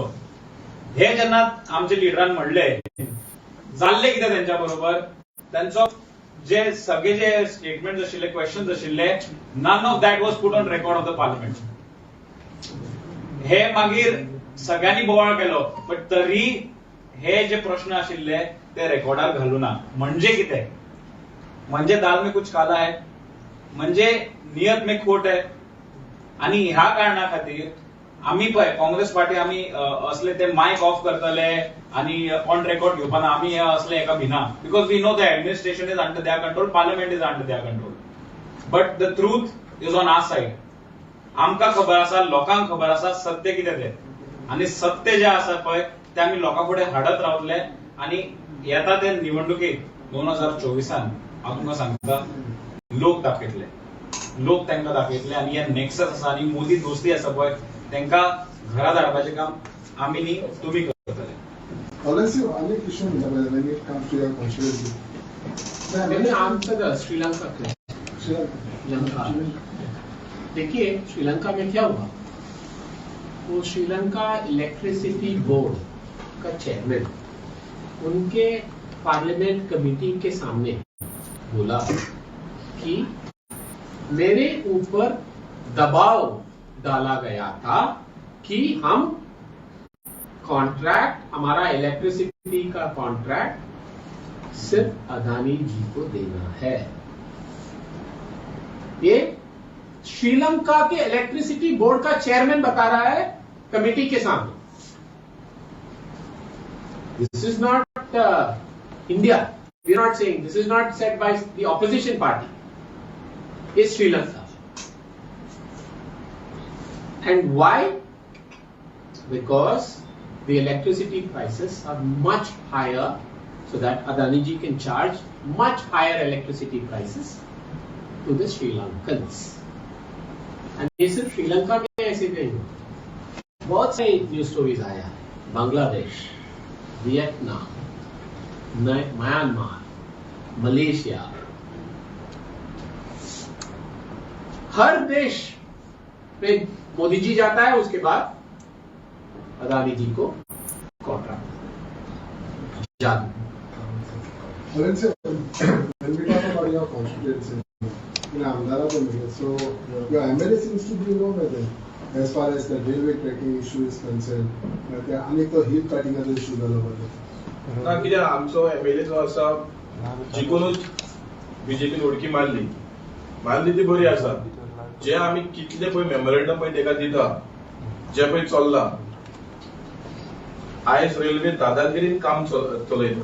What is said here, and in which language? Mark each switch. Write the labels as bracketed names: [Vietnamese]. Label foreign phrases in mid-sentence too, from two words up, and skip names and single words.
[Konkani] हे जेन्ना आमच्या लिडरान म्हणले जाल्ले कितें त्यांच्या बरोबर, त्यांचो जे सगळे जे स्टेटमेंट्स आशिल्ले, क्वेश्चन्स आशिल्ले, [English] none of that was put on record of the parliament. [Konkani] हे मागीर सगळ्यांनी बोवाळ केलो, बट तरी हे जे प्रश्न आशिल्ले ते रेकॉर्डार घालूना. म्हणजे कितें? म्हणजे [Hindi] दाल में कुछ काला है, [Konkani] म्हणजे [Hindi] नियत में खोट है. [Konkani] आणि ह्या कारणा खातीर आम्ही पळय काँग्रेस पार्टी आम्ही असले ते [English] mic off [Konkani] करतले आणि [English] on record [Konkani] घेवपाना आम्ही असले एका भिना. [English] because we know the administration is under their control, parliament is under their control. but the truth is on our side. [Konkani] आमकां खबर आसा, लोकांक खबर आसा सत्य कितें तें. आणि सत्य जे आसा पळय ते आम्ही लोकां फुडें हाडत रावतले. आणि येता ते निवडणुकीत 2024 हांव तुमकां सांगता, लोक दाखयतले, लोक तांकां दाखयतले. आणि हे नेक्सस आसा आणि मोदी दोस्ती आसा पळय तांकां घरा धाडपाचें काम आमी न्ही तुमी करतले. अनेक इशू [English] when it comes to your constituency. Let me answer the श्रीलंका question. [Hindi] श्रीलंका, देखिए श्रीलंका में क्या हुआ, वो श्रीलंका इलेक्ट्रिसिटी बोर्ड का चेयरमैन उनके पार्लियामेंट कमेटी के सामने बोला कि मेरे ऊपर दबाव डाला गया था कि हम कॉन्ट्रैक्ट, हमारा इलेक्ट्रिसिटी का कॉन्ट्रैक्ट सिर्फ अदानी जी को देना है. ये श्रीलंका के इलेक्ट्रिसिटी बोर्ड का चेयरमैन बता रहा है कमेटी के सामने. [English] this is not India. we are not saying, this is not said by the opposition party. is Sri Lanka. And why? Because the electricity prices are much higher, so that Adani ji can charge much higher electricity prices to the Sri Lankans. [Hindi] And ये सिर्फ श्रीलंका में ऐसे नहीं हुआ, बहुत सारे न्यूज स्टोरीज आया है. बांग्लादेश, वियतनाम, म्यांमार, मलेशिया, हर देश में मोदी जी जाता है, उसके बाद अदानी जी को कॉन्ट्रैक्ट जादू. [English] When we talk about your constituency, Amdara, so your MLA seems to be wrong as far as the railway tracking issue is concerned. [Konkani] त्या अनेक तो हिल कटिंगाचो इशू जालो पडलो. ना कित्याक आमचो एमएलए जो आसा जिखूनच बीजेपीन उडकी मारली ती बरी आसा. जे आमी कितले पळय मेमोरेंडम पळय तेका दिता, जे पळय चल्ला, आयज रेल्वे दादागिरीन काम चलयता.